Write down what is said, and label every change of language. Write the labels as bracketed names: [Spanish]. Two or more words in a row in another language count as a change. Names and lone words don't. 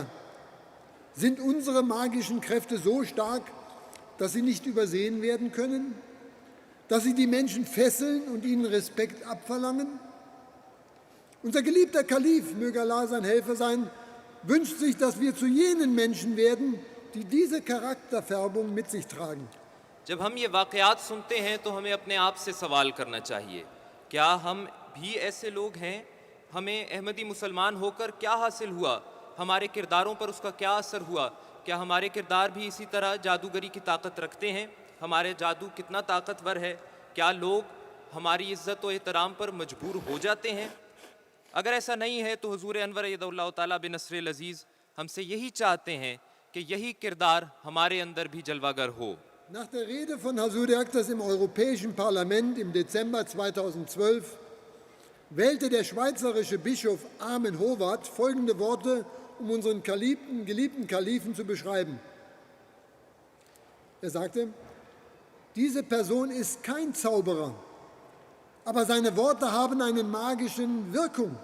[German] Sind unsere magischen Kräfte so stark, dass sie nicht übersehen werden können? Dass sie die Menschen fesseln und ihnen Respekt abverlangen? Unser geliebter Kalif, möge Allah sein Helfer sein, wünscht sich, dass wir zu jenen Menschen werden, die diese Charakterfärbung mit sich tragen. [Urdu] جب ہم یہ واقعات سنتے ہیں تو ہمیں اپنے آپ سے سوال کرنا چاہیے، کیا ہم بھی ایسے لوگ ہیں? ہمیں احمدی مسلمان ہو کر کیا حاصل ہوا؟ ہمارے کرداروں پر اس کا کیا اثر ہوا? کیا ہمارے کردار بھی اسی طرح جادوگری کی طاقت رکھتے ہیں? ہمارے جادو کتنا طاقتور ہے؟ کیا لوگ ہماری عزت و احترام پر مجبور ہو جاتے ہیں? اگر ایسا نہیں ہے تو حضور انور [Arabic] أيده الله تعالى بنصره العزيز [Urdu] ہم سے یہی چاہتے ہیں کہ یہی کردار ہمارے اندر بھی جلوہ گر ہو. [German] Nach der Rede von Hazur Aktas im Europäischen Parlament im Dezember 2012 wählte der schweizerische Bischof Armen Howard folgende Worte, um unseren geliebten Kalifen zu beschreiben. Er sagte, diese Person ist kein Zauberer, aber seine Worte haben eine magische Wirkung.